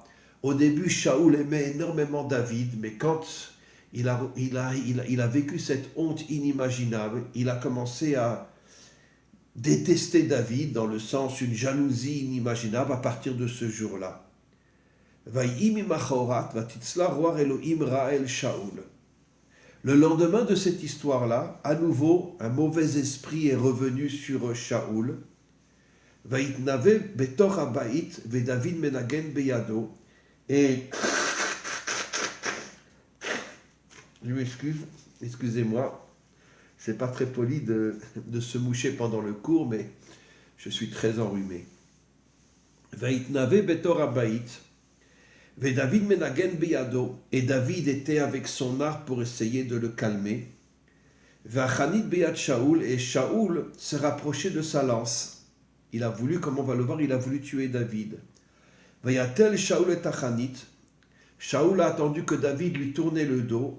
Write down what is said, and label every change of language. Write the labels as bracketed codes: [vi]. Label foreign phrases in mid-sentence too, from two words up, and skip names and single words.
[fr] Au début, Shaoul aimait énormément David, mais quand il a vécu cette honte inimaginable, il a commencé à détester David, dans le sens une jalousie inimaginable, à partir de ce jour-là. Le lendemain de cette histoire-là, à nouveau, un mauvais esprit est revenu sur Shaoul. [he] ויתנבא בתוך הבית ודוד מנגן בידו. [fr] Et je m'excuse, excusez-moi, c'est pas très poli de se moucher pendant le cours, mais je suis très enrhumé. [he] ויתנבא בתוך הבית ודוד מנגן בידו. [fr] Et David était avec son arc pour essayer de le calmer. [he] והחנית ביד שאול, [fr] et Shaoul se rapprochait de sa lance. Il a voulu, comme on va le voir, il a voulu tuer David. [he] ויטל שאול את החנית. [fr] Shaoul a attendu que David lui tournait le dos.